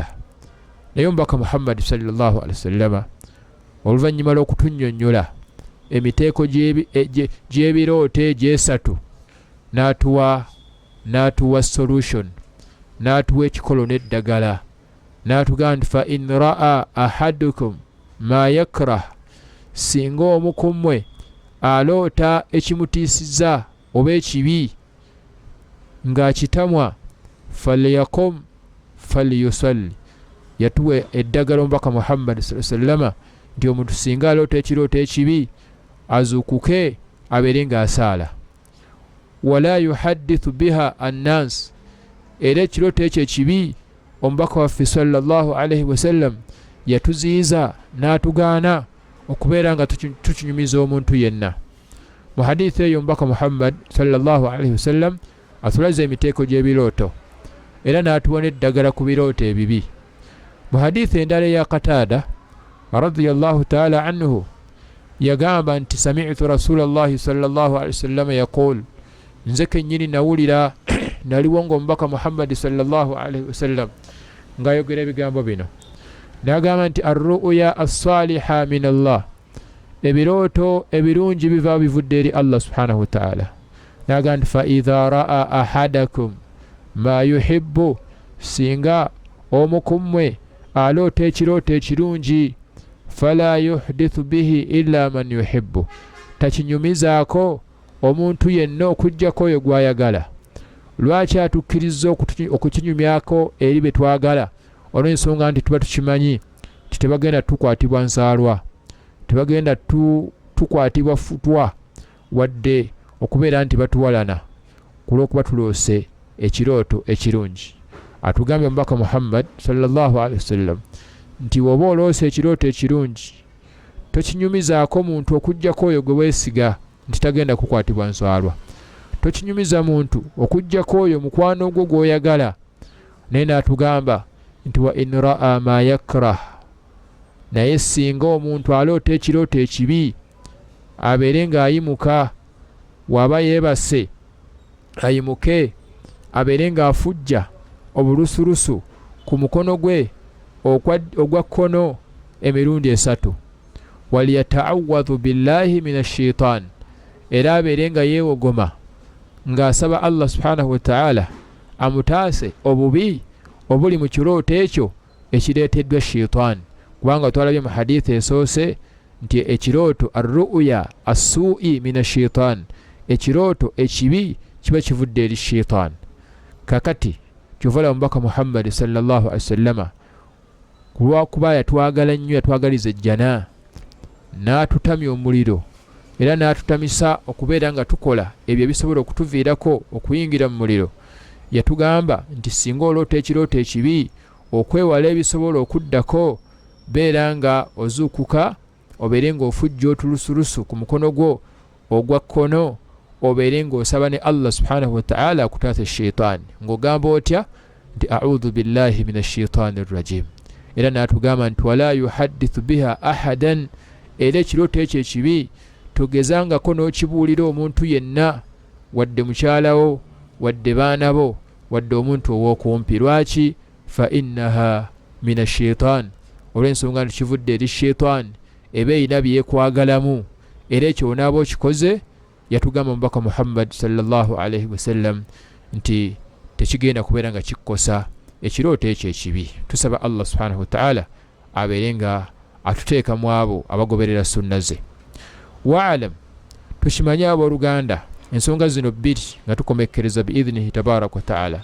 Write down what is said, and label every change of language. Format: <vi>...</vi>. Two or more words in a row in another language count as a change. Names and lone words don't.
<lg>naye omubaka Muhammad</lg> <ar>صلى الله عليه وسلم</ar> <lg>oluvannyuma lw'okutunnyonnyola emiteeko gy'ebirooto egy'esatu n'atuwa solution, n'atuwa ekikolo n'eddagala, n'atugamba nti</lg> <ar>فإن رأى أحدكم ما يكره,</ar> <lg>singa omu ku mmwe aloota ekimutiisizza oba ekibi ng'akitamwa</lg> <ar>فليقم فليصل.</ar> <lg>yatuwa eddagala omubaka Muhammad</lg> <ar>صلى الله عليه وسلم</ar> <lg>nti omuntu singa aloota ekirooto ekibi azuukuke abeere ng'asaala.</lg> <ar>ولا يحدث بها الناس,</ar> <lg>era ekirooto ekyo ekibi omubaka waffe</lg> <ar>صلى الله عليه وسلم</ar> <lg>yatuziyiza n'atugaana okubeera nga tukinyumiza omuntu yenna. mu hadithi eyo omubaka Muhammad</lg> <ar>صلى الله عليه وسلم</ar> <lg>atulaza emiteeko gy'ebirooto era n'atuwa n'eddagala ku birooto ebibi. mu hadithi endala eya Qatada</lg> <ar>رضي الله تعالى عنه</ar> <lg>yagamba nti</lg> <ar>سمعت رسول الله صلى الله عليه وسلم يقول,</ar> <lg>nze kennyini nawulira naliwo ng'omubaka Muhammad</lg> <ar>صلى الله عليه وسلم</ar> <lg>ng'ayogera ebigambo bino, n'agamba nti</lg> <ar>الرؤيا الصالحة من الله,</ar> <lg>ebirooto ebirungi biva bivudde eri Allah</lg> <ar>سبحانه وتعالى.</ar> <lg>n'agamba nti</lg> <ar>فإذا رأى أحدكم ما يحب,</ar> <lg>singa omu ku mmwe aloota ekirooto ekirungi</lg> <ar>فلا يحدث به إلا من يحب,</ar> <lg>takinyumizaako omuntu yenna okuggyako oyo gw'ayagala. lwaki atukkiriza okukinyumyako eri be twagala? olw'ensonga nti tuba tukimanyi nti tebagenda tukwatibwa nsaalwa, tebagenda tukwatibwa futwa, wadde okubeera nti batuwalana ku lw'okuba tuloose ekirooto ekirungi. atugambye omubaka Muhammad</lg> <ar>صلى الله عليه وسلم</ar> <lg>nti woba oloose ekirooto ekirungi tokinyumizaako muntu okuggyako oyo gwe weesiga nti tagenda kukwatibwa nsaalwa, tokinyumiza muntu okuggyako oyo mukwano gwo gw'oyagala. naye n'atugamba nti</lg> <ar>وإن رأى ما يكره,</ar> <lg>naye singa omuntu aloota ekirooto ekibi abeere ng'ayimuka, waba yeebase ayimuke abeere ng'afujja obulusurusu ku mukono gwe ogwa kkono emirundi 3.</lg> <ar>وليتعوذ بالله من الشيطان,</ar> <lg>era abeere nga yeewogoma ng'asaba Allah</lg> <ar>سبحانه وتعالى</ar> <lg>amutaase obubi obuli mu kirooto ekyo ekireeteddwa shaitan. kubanga twalabye mu hadithi esoose nti ekirooto</lg> <ar>الرؤيا السوء من الشيطان,</ar> <lg>ekirooto ekibi kiba kivudde eri shaitan. kakati kyuvala omubaka Muhammad</lg> <ar>صلى الله عليه وسلم</ar> <lg>kulwakuba yatwagala nnyo, yatwagaliza ejjana, n'atutamya omuliro era n'atutamisa okubeera nga tukola ebyo ebisobola okutuviirako okuyingira mu muliro. yatugamba nti singa oloota ekirooto ekibi, okwewala ebisobola okuddako, beera nga ozuukuka obeere ng'ofujja otulusurusu ku mukono gwo ogwa kkono, obeere ng'osaba ne Allah</lg> <ar>سبحانه وتعالى</ar> <lg>akutaasa shaitaani, ng'ogamba otya nti</lg> <ar>أعوذ بالله من الشيطان الرجيم.</ar> <lg>era n'atugamba nti</lg> <ar>ولا يحدث بها أحدا,</ar> <lg>era ekirooto ekyo ekibi togezangako n'okibuulira omuntu yenna, wadde mukyalawo, wadde baana bo, wadde omuntu ow'okumpi. lwaki?</lg> <ar>فإنها من الشيطان,</ar> <lg>olw'ensonga nti kivudde eri shaitaani, eba erina byekwagalamu, era ekyo onaaba okikoze, yatugamba omubaka Muhammad</lg> <ar>صلى الله عليه وسلم</ar> <lg>nti tekigenda kubeera nga kikkosa ekirooto ekyo ekibi. tusaba Allah</lg> <ar>سبحانه وتعالى</ar> <lg>abeere nga atuteeka mu abo abagoberera sunna ze. waalam, tukimanye abooluganda ensonga zino bbiri nga tukomekkereza</lg> <ar>بإذنه تبارك وتعالى.</ar>